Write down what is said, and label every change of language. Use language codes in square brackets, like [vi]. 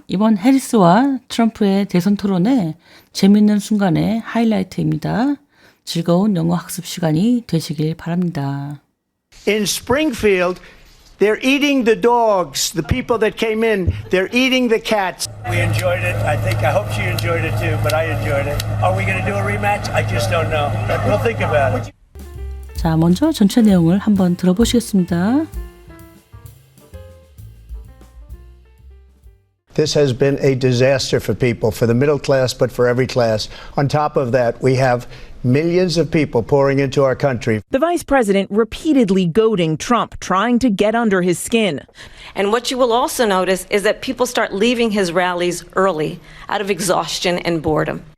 [ko] 이번 해리스와 트럼프의 대선 토론의 재밌는 순간의 하이라이트입니다. 즐거운 영어 학습 시간이 되시길 바랍니다. [en] In Springfield, they're eating the dogs. The people that came in, they're eating the cats. We enjoyed it. I hope she enjoyed it too, but I enjoyed it. Are we going to do a rematch? I just don't know. We'll think about it. [ko] 자, 먼저 전체 내용을 한번 들어보시겠습니다. [en] This has been a disaster for people, for the middle class, but for every class. On top of that, we have millions of people pouring into our country. The vice president repeatedly goading Trump, trying to get under his skin. And what you will also notice is that people start leaving his rallies early out of exhaustion and boredom.